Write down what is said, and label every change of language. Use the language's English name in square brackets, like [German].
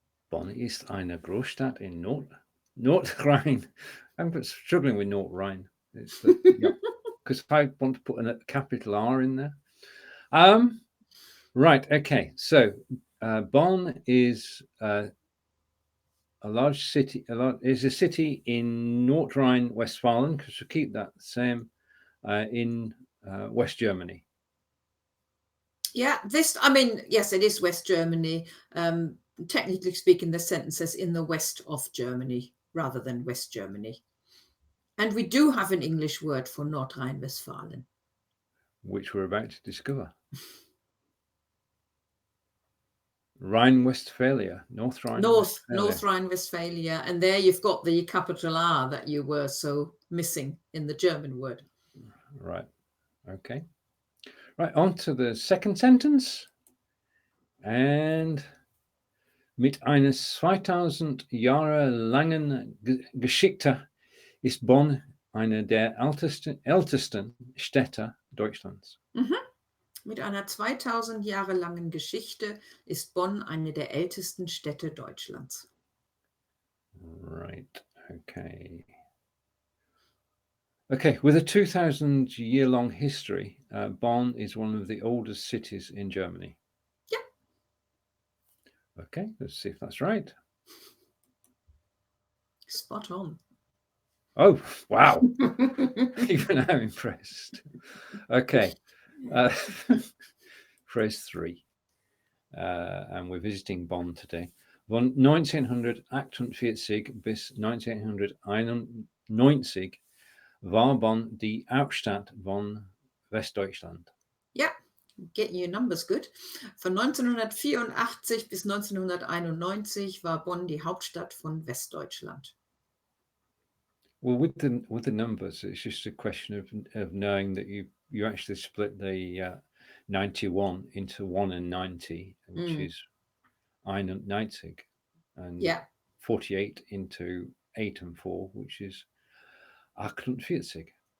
[German] Bonn ist eine Großstadt in Nordrhein. [English] I'm struggling with North Rhine. It's because I want to put a capital R in there. Right. Okay. So Bonn is a large city. Is a city in North Rhine-Westphalia, because we keep that the same in West Germany. Yeah, yes, it is West Germany. Technically speaking, the sentence says in the west of Germany rather than West Germany. And we do have an English word for Nordrhein-Westfalen, which we're about to discover. Rhine-Westphalia, North Rhine-Westphalia. North Rhine-Westphalia, and there you've got the capital R that you were so missing in the German word. Right. Okay. Right, on to the second sentence. [German] And mit einer 2000 Jahre langen Geschichte ist Bonn eine der ältesten Städte Deutschlands. Mit einer 2000 Jahre langen Geschichte ist Bonn eine der ältesten Städte Deutschlands. [English] Right, okay. Okay, with a 2,000-year-long history, Bonn is one of the oldest cities in Germany. Yeah. Okay, let's see if that's right. Spot on. Oh, wow. Even I'm impressed. Okay. Phrase 3. And we're visiting Bonn today. [German] Von 1948 bis 1991 war Bonn die Hauptstadt von Westdeutschland. [English] Yeah, getting your numbers good. [German] Von 1984 bis 1991 war Bonn die Hauptstadt von Westdeutschland. [English] Well, with the numbers, it's just a question of knowing that you actually split the 91 into 1 and 90, which is 91, and 48 into 8 and 4, which is 48.